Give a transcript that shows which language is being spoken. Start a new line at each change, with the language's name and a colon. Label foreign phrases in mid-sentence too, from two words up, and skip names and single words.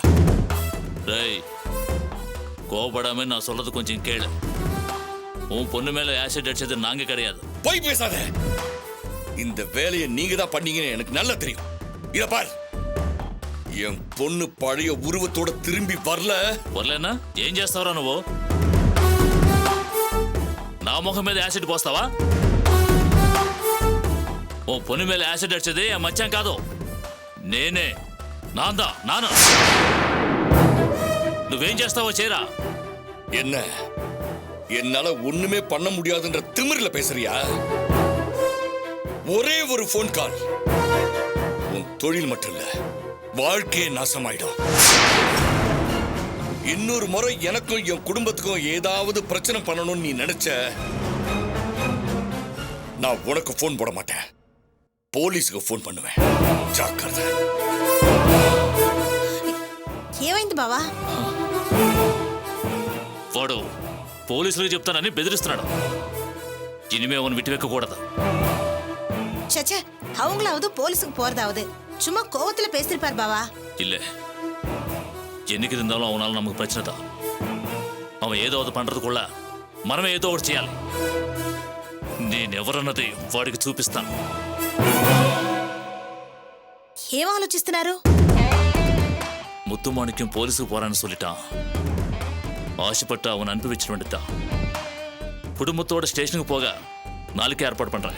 Tamil: டேய், கோபப்படாம நான் சொல்றது கொஞ்சம் கேளு. உன் பொண்ணு மேல ஆசிட் அடிச்சது நாங்க கிடையாது. போய் பேசாத. இந்த வேலையை நீங்க தான் பண்ணீங்கன்னு எனக்கு நல்லா தெரியும். இத பார், என் பொண்ணு பழைய உருவத்தோட திரும்பி
Telugu: வரலன்னா ఏం చేస్తావరా నువ్వు? నా ముఖం మీద యాసిడ్ పోస్తావా? ఓ పొన్ను మీద యాసిడ్ అడిచేది ఆ మచ్చం కాదు, నేనే. నాను. నువ్వేం చేస్తావో చేయరా.
Tamil: என்ன என்னால ஒண்ணுமே பண்ண முடியாதுன்ற திமிரில பேசுறியா? ஒரே ஒரு போன் கால், உன் தொழில் மட்டும் இல்ல, வாழ்க்கையே நாசமாயிடும். இன்னொரு முறை எனக்கும் என் குடும்பத்துக்கும் ஏதாவது பிரச்சனை பண்ணணும்னு நீ நினைச்ச, நான் உனக்கு போன் போட மாட்டேன், போலீஸுக்கு போன் பண்ணுவேன். ஜாக்கிரதை.
Telugu: ఏమైంది బావా? వాడు పోలీసులకు చెప్తానని బెదిరిస్తున్నాడు.
Tamil: ఇనిమే அவன் விட்டு வைக்க கூடாது. சச்சே, அவங்களாவது போலீஸுக்கு போறதாவது சும்மா கோவத்துல பேசிருப்பார் பாவா. இல்ல, என்னைக்கு இருந்தாலும் அவனால நமக்கு பிரச்சனை தான்.
Telugu: அவன் ఏదో అది பண்றதுக்குள்ள మనమే ఏదో ఒకటి చేయాలి. నేనెవరన్నది వాడికి చూపిస్తాను. ఏం ఆలోచిస్తున్నారు?
Tamil: முத்துமாணிக்கம் போலீஸுக்கு போறான்னு சொல்லிட்டான். ஆசைப்பட்டு அவன் அனுப்பி வந்துட்டான். குடும்பத்தோட ஸ்டேஷனுக்கு போக நாளைக்கு ஏற்பாடு பண்றேன்.